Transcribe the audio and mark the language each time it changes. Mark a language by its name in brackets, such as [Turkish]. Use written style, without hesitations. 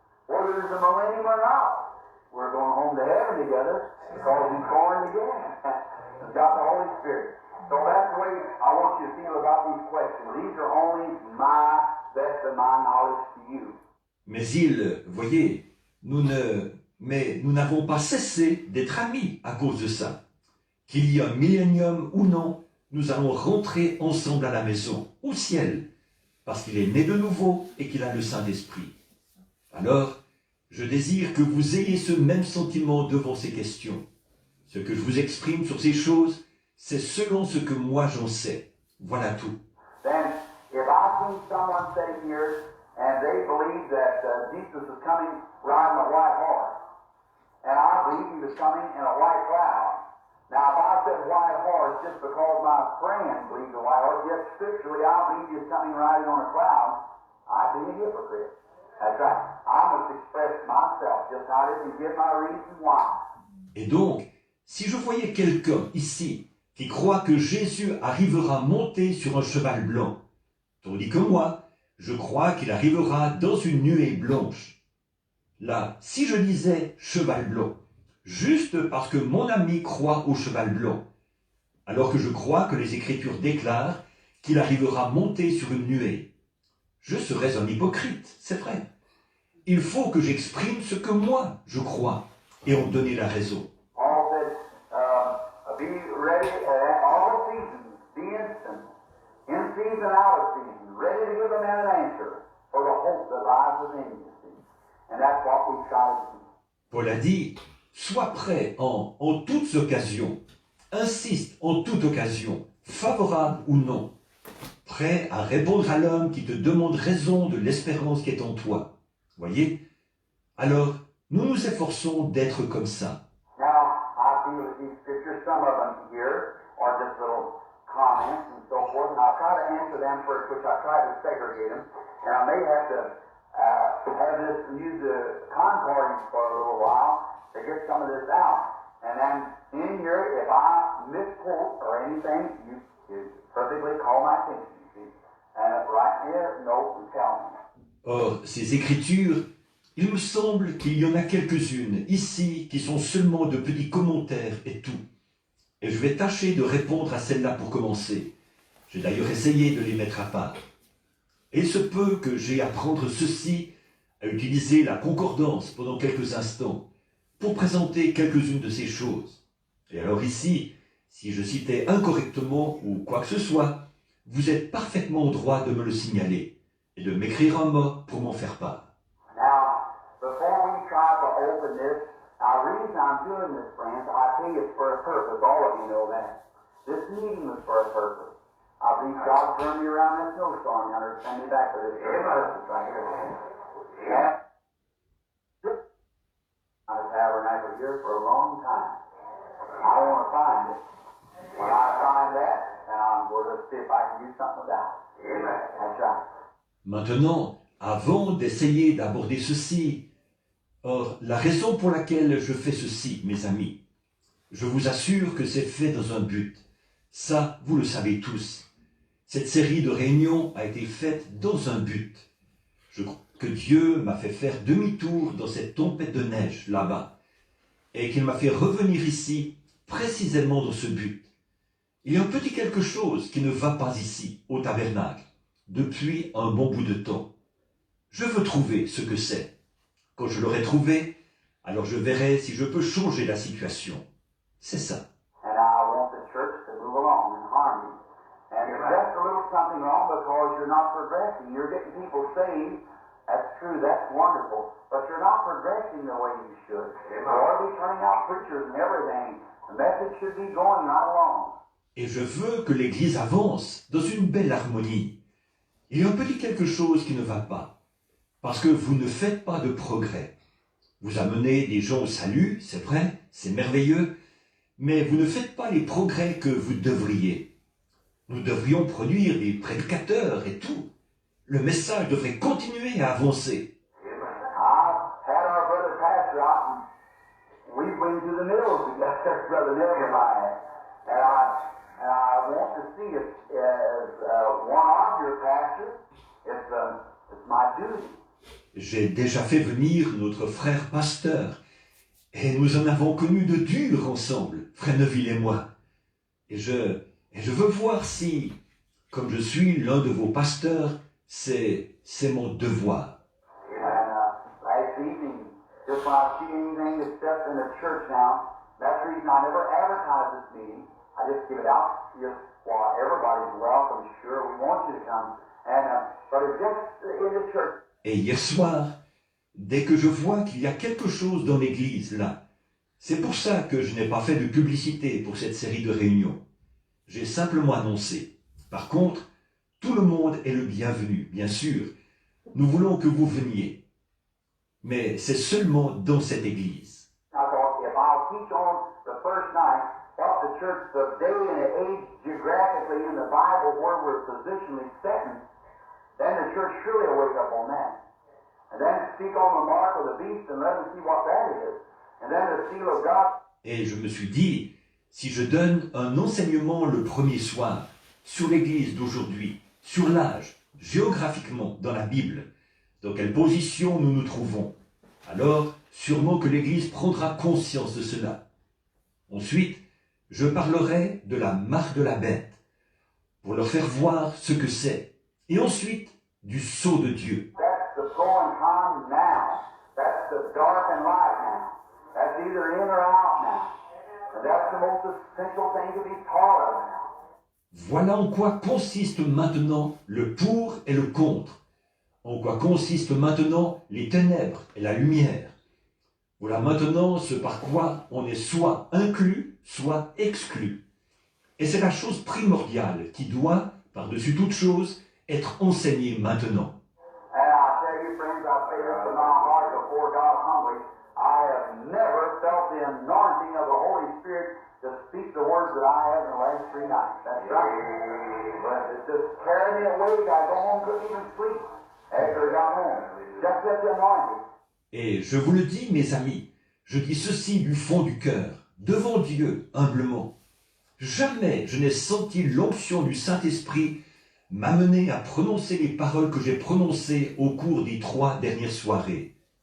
[English] Whether there's a millennium or not, we're going home to heaven together because he's born again. He's got the Holy Spirit. So that's the way I want you to feel about these questions. These are only my best of my knowledge to you. [French] Mais voyez, nous n'avons pas cessé d'être amis à cause de ça. Qu'il y ait un millénium ou non, nous allons rentrer ensemble à la maison, au ciel, parce qu'il est né de nouveau et qu'il a le Saint-Esprit. Alors, je désire que vous ayez ce même sentiment devant ces questions. Ce que je vous exprime sur ces choses, c'est selon ce que moi j'en sais. Voilà tout. [English] Then, if I see someone sitting here and they believe that Jesus is coming riding a white horse, and I believe he was coming in a white cloud. Now, if I said white horse just because my friend believes a white horse, yet scripturally I believe he's coming riding on a cloud, I'd be a hypocrite. That's right. I must express myself just how it is and give my reason why. [French] Et donc, si je voyais quelqu'un ici qui croit que Jésus arrivera monté sur un cheval blanc, tandis que moi, je crois qu'il arrivera dans une nuée blanche. Là, si je disais cheval blanc, juste parce que mon ami croit au cheval blanc, alors que je crois que les Écritures déclarent qu'il arrivera monté sur une nuée, je serais un hypocrite, c'est vrai. Il faut que j'exprime ce que moi je crois et en donner la raison. [English] Paul said, be ready at all seasons, be instant, in season, out of season, ready to give a man an answer for the hope that lies within you. See? And that's what we try to do. [French] Paul a dit, sois prêt en toutes occasions, insiste en toute occasion, favorable ou non, prêt à répondre à l'homme qui te demande raison de l'espérance qui est en toi. Voyez? Alors, nous nous efforçons d'être comme ça. [English] Now, I feel that these scriptures, some of them here, are just little comments and so forth, and I'll try to answer them first, which I try to segregate them, and I may have to have this, use the concordance for a little while to get some of this out. And then in here, if I misquote or anything, you perfectly call my attention, you see. And right here, note and tell me. [French] Or, ces écritures, il me semble qu'il y en a quelques-unes ici qui sont seulement de petits commentaires et tout. Et je vais tâcher de répondre à celles-là pour commencer. J'ai d'ailleurs essayé de les mettre à part. Et il se peut que j'aie à prendre ceci, à utiliser la concordance pendant quelques instants, pour présenter quelques-unes de ces choses. Et alors ici, si je citais incorrectement ou quoi que ce soit, vous êtes parfaitement au droit de me le signaler et de m'écrire un mot pour m'en faire part. [English] Now, before we try to open this, now the reason I'm doing this, friends, I tell you it's for a purpose. All of you know that. This meeting was for a purpose. I believe God turned me around this snowstorm yonder to send me back to this purpose right here. Yeah. I was tabernacle here for a long time. I want to find it. When I find that, then I'm going to see if I can do something about it. Amen. That's right. [French] Maintenant, avant d'essayer d'aborder ceci, or, la raison pour laquelle je fais ceci, mes amis, je vous assure que c'est fait dans un but. Ça, vous le savez tous. Cette série de réunions a été faite dans un but. Je crois que Dieu m'a fait faire demi-tour dans cette tempête de neige là-bas, et qu'il m'a fait revenir ici précisément dans ce but. Il y a un petit quelque chose qui ne va pas ici, au tabernacle, depuis un bon bout de temps. Je veux trouver ce que c'est. Quand je l'aurai trouvé, alors je verrai si je peux changer la situation. C'est ça. [English] And I want the church to move along in harmony. And if that's a little something wrong because you're not progressing, you're getting people saved, that's true, that's wonderful, but you're not progressing the way you should. Or be turning out preachers and everything. The message should be going right along. [French] Et je veux que l'Église avance dans une belle harmonie. Il y a un petit quelque chose qui ne va pas, parce que vous ne faites pas de progrès. Vous amenez des gens au salut, c'est vrai, c'est merveilleux, mais vous ne faites pas les progrès que vous devriez. Nous devrions produire des prédicateurs et tout. Le message devrait continuer à avancer. [English] I've had our brother pastor out, and we've been to the mills together, Brother Neville and I. And I want to see it as one of your pastors. It's my duty. [French] J'ai déjà fait venir notre frère pasteur, et nous en avons connu de durs ensemble, frère Neville et moi. Et je veux voir si, comme je suis l'un de vos pasteurs, c'est mon devoir. [English] And last evening, just when I see anything that's just in the church now, that's the reason I never advertise this meeting. I just give it out just while everybody's welcome, sure, we want you to come. But it's just in the church. [French] Et hier soir, dès que je vois qu'il y a quelque chose dans l'église là, c'est pour ça que je n'ai pas fait de publicité pour cette série de réunions. J'ai simplement annoncé. Par contre, tout le monde est le bienvenu, bien sûr. Nous voulons que vous veniez. Mais c'est seulement dans cette église. [English] I thought, if I'll teach on the first night what the church, the day and the age geographically in the Bible where we're positionally setting, then the church surely will wake up on that. And then speak on the mark of the beast and let them see what that is. And then the seal of God. [French] Et je me suis dit, si je donne un enseignement le premier soir sur l'Église d'aujourd'hui, sur l'âge, géographiquement dans la Bible, dans quelle position nous nous trouvons, alors sûrement que l'Église prendra conscience de cela. Ensuite, je parlerai de la marque de la bête, pour leur faire voir ce que c'est, et ensuite du sceau de Dieu. [English] That's the pro and con now. That's the dark and light now. That's either in or out now. And that's the most essential thing to be taught of now. [French] Voilà en quoi consiste maintenant le pour et le contre, en quoi consistent maintenant les ténèbres et la lumière. Voilà maintenant ce par quoi on est soit inclus, soit exclu. Et c'est la chose primordiale qui doit, par-dessus toute chose, être enseignée maintenant. [English] And I tell you, friends, I say this in my heart before God humbly, I have never felt the anointing of the Holy Spirit to speak the words that I have in the last 3 nights. That's right. But it just carried me away. I go home, couldn't even sleep after I got home. Just get the anointing. [French] Et je vous le dis, mes amis, je dis ceci du fond du cœur, devant Dieu, humblement. Jamais je n'ai senti l'onction du Saint-Esprit m'amener à prononcer les paroles que j'ai prononcées au cours des 3 dernières soirées.